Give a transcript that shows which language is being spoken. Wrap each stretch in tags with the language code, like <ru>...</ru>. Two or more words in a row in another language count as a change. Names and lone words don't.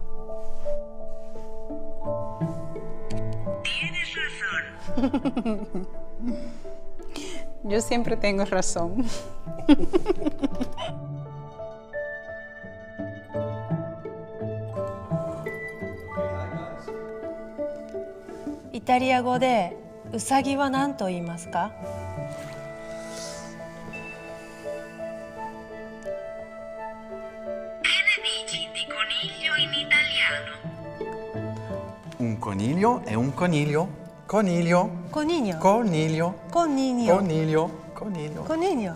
<es>Yo siempre tengo razón.</es> <ja>Italia 語でうさぎは何と言いますか?</ja> <it>Un coniglio è un coniglio. Coniglio. Coniglio. Coniglio. Coniglio. Coniglio. Coniglio. Coniglio.</it>